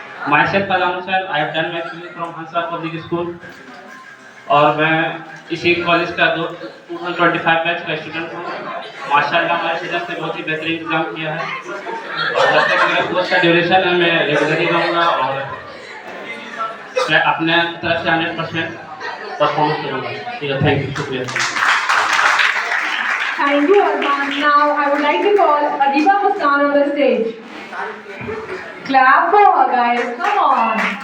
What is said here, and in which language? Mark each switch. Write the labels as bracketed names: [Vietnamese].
[English] Myself Fazan Hussain, I have done my schooling from Hansa Public School [Hindi] और मैं इसी college का 2025 batch का स्टूडेंट हूँ। माशाल्लाह मेरे टीचर्स ने बहुत ही बेहतरीन इंतजाम किया है और जब तक मेरा कोर्स का ड्यूरेशन है मैं रेगुलर ही रहूँगा और मैं अपने तरफ से 100% परफॉर्मेंस करूँगा। ठीक है, थैंक यू, शुक्रिया। [English] Thank you, Azhan. Now I would like to call Adiba Muskan on the stage. Clap for her, guys. Come on.